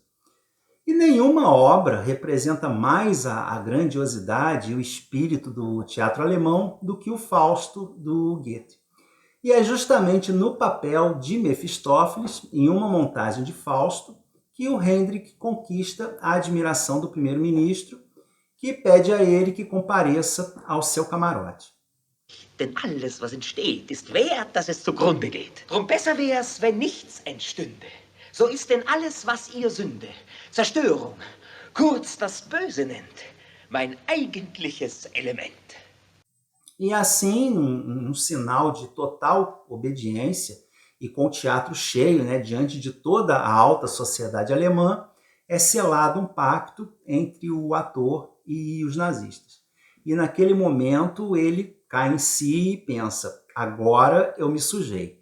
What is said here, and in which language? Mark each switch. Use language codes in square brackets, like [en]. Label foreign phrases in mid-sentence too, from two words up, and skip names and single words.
[pt] E nenhuma obra representa mais a grandiosidade e o espírito do teatro alemão do que o Fausto do Goethe. E é justamente no papel de Mefistófeles, em uma montagem de Fausto, que o Hendrik conquista a admiração do primeiro-ministro que pede a ele que compareça ao seu camarote. [de] Denn alles, was entsteht, ist wert, dass es zugrunde geht. Drum besser wär's, wenn nichts entstünde. So ist denn alles, was ihr Sünde, Zerstörung, kurz das Böse nennt, mein eigentliches Element. [pt] E assim, num sinal de total obediência, e com o teatro cheio, né, diante de toda a alta sociedade alemã, é selado um pacto entre o ator e os nazistas. E naquele momento ele cai em si e pensa: agora eu me sujei.